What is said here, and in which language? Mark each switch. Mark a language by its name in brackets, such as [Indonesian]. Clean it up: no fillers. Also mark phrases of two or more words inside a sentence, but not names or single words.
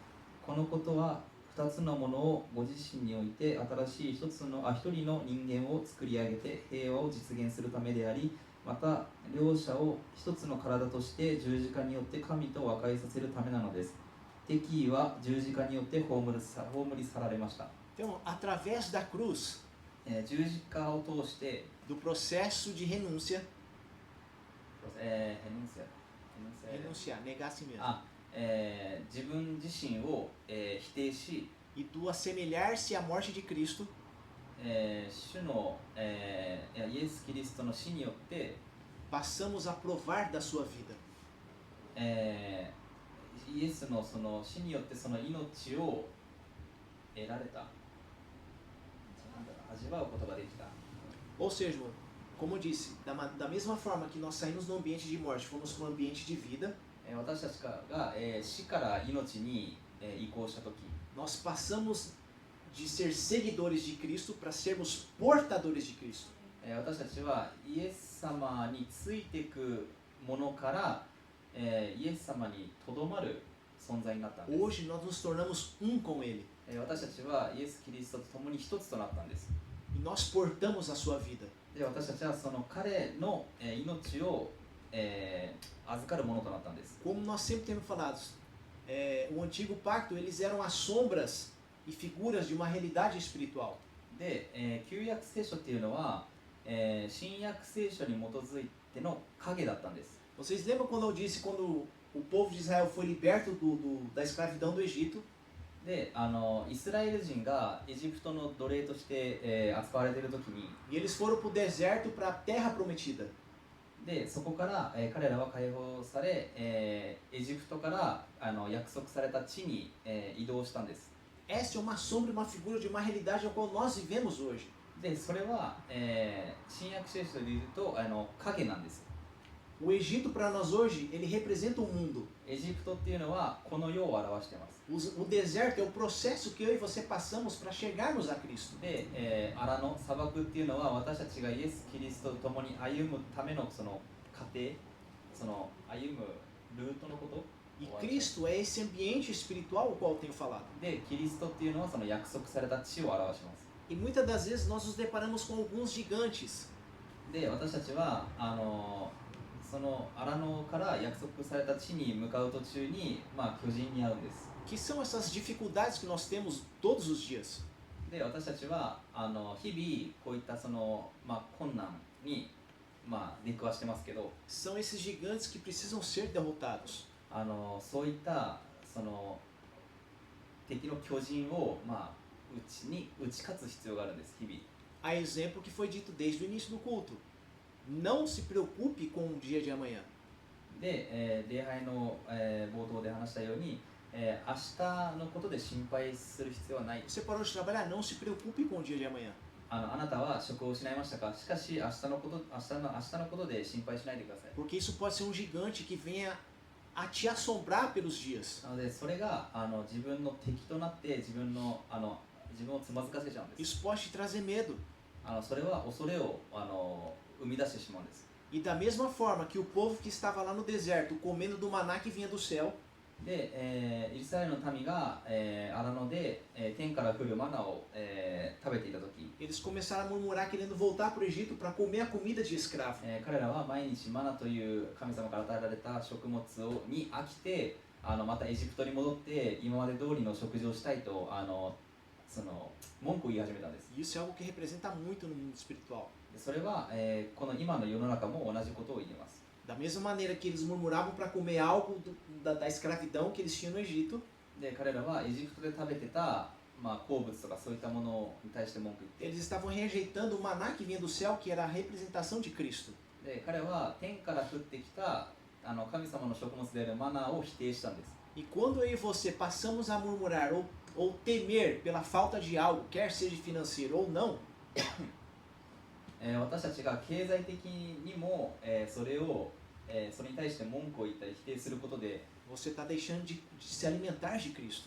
[Japanese] このことは2つのものをご自身において新しい一人の人間を作り上げて平和を実現するためであり、また両者を一つの体として十字架によって神と和解させるためなのです。敵意は十字架によって葬り去られました。 [Portuguese] Então, através da cruz, [Japanese] 十字架を通して、 [Portuguese] do processo de renúncia, renunciar, negar a si mesmo, [Japanese] 自分自身を、否定し、 [Portuguese] e do assemelhar-se à morte de Cristo, [Japanese] 主の、イエス・キリストの死によって、 [Portuguese] passamos a provar da sua vida. [Japanese] イエスのその死によってその命を得られた、味わうことができた。 [Portuguese] Ou seja, como eu disse, da mesma forma que nós saímos do ambiente de morte, fomos para um ambiente de vida, [Japanese] 私たちが、死から命に、移行したとき、 [Portuguese] nós passamos de ser seguidores de Cristo para sermos portadores de Cristo. [Japanese] 私たちはイエス様についていくものから、イエス様にとどまる存在になったんです。 [Portuguese] Hoje nós nos tornamos um com Ele [Japanese] 私たちはイエス・キリストと共に一つとなったんです。 [Portuguese] e nós portamos a sua vida. [Japanese] で、私たちはその彼の、命を、預かるものとなったんです。 [Portuguese] Como nós sempre temos falado, o antigo pacto, eles eram as sombras e figuras de uma realidade espiritual. [Japanese] で、旧約聖書っていうのは、新約聖書に基づいての影だったんです。 [Portuguese] Vocês lembram quando eu disse quando o povo de Israel foi liberto da escravidão do Egito? [Japanese] で、イスラエル人がエジプトの奴隷として、扱われているときに、 [Portuguese] E eles foram para o deserto, para a terra prometida. [Japanese] でそこから、彼らは解放され、エジプトから約束された地に、移動したんです。 [Portuguese] Esta é uma sombra, uma figura de uma realidade a qual nós vivemos hoje. [Japanese] でそれは、新約聖書で言うと影なんです。 [Portuguese] O Egito para nós hoje, ele representa o mundo. [Japanese] エジプトっていうのはこの世を表しています。 [Portuguese] O deserto é o processo que eu e você passamos para chegarmos a Cristo. [Japanese] で、荒野砂漠っていうのは私たちがイエス・キリストと共に歩むためのその過程、その歩むルートのこと。 [Portuguese] E Cristo é esse ambiente espiritual o qual eu tenho falado. [Japanese] で、キリストっていうのはその約束された地を表します。 [Portuguese] E muitas das vezes nós nos deparamos com alguns gigantes. [Japanese] で、私たちはその荒野から約束された地に向かう途中に、巨人に会うんです。 [Portuguese] Que são essas dificuldades que nós temos todos os dias. [Japanese] で、私たちは日々こういったその、困難に、出くわしてますけど、 [Portuguese] São esses gigantes que precisam ser derrotados. [Japanese] そういったその敵の巨人を、打ち勝つ必要があるんです、日々。 [Portuguese] A exemplo que foi dito desde o início do culto. Não se preocupe com o dia de amanhã. [Japanese] で、礼拝の、冒頭で話したように、明日のことで心配する必要はない。 [Portuguese] Você parou de trabalhar? Não se preocupe com o dia de amanhã. [Japanese] あなたは職を失いましたか？しかし明日のことで心配しないでください。 [Portuguese] Porque isso pode ser um gigante que venha a te assombrar pelos dias. [Japanese] なのでそれが自分の敵となって自分をつまずかせちゃうんです。 [Portuguese] Isso pode te trazer medo. [Japanese] それは恐れを生み出してしまうんです。 [Portuguese] E da mesma forma que o povo que estava lá no deserto comendo do maná que vinha do céu, [Japanese] で、イスラエルの民が、荒野で、天から降るマナを、食べていたとき、 [Portuguese] eles começaram a murmurar querendo voltar para o Egito para comer a comida de escravo. [Japanese] 彼らは毎日マナという神様から与えられた食物に飽きてまたエジプトに戻って今まで通りの食事をしたいとその文句を言い始めたんです。 [Portuguese] E isso é algo que representa muito no mundo espiritual. [Japanese] でそれは、この今の世の中も同じことを言います。 [Portuguese] Da mesma maneira que eles murmuravam para comer algo da escravidão que eles tinham no Egito, [Japanese] で彼らはエジプトで食べてた、鉱物とかそういったものに対して文句言って、 [Portuguese] eles estavam rejeitando o maná que vinha do céu, que era a representação de Cristo. [Japanese] で彼は天から降ってきた神様の食物であるマナーを否定したんです。 [Portuguese] E quando eu e você passamos a murmurar ou temer pela falta de algo, quer seja financeiro ou não, [Japanese] 私たちが経済的にも、それに対して文句を言ったり否定することで、 [Portuguese] você está deixando de se alimentar de Cristo.